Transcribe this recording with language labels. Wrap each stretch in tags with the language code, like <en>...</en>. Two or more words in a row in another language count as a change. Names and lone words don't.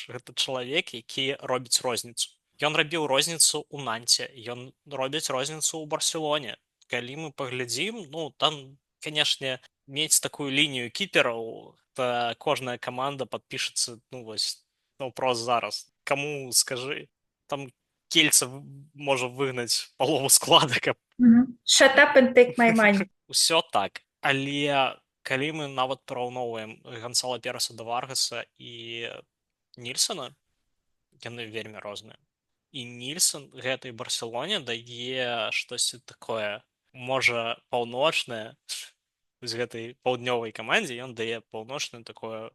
<be>Гэта чалавек, які робіць розніцу. Ён рабіў розніцу ў Нанце, ён робіць розніцу ў Барселоне. Калі мы паглядзім, ну, там, канешне, мець такую лінію кіпераў, то кожная каманда падпішацца, ну, вось, наўпрост зараз. Каму скажы, там Кельца можа выгнаць палову склада, каб...</be> <en>Shut up and take my money.</en> <be>Усё так. Але калі мы нават параўноўваем Гансала Переса да Варгаса і Нільсена, яны вельмі розныя. І Нільсэн гэтай Барселоне дае штосьці такое, можа, паўночнае, з гэтай паўднёвай камандзе ён дае паўночнае такое...</be>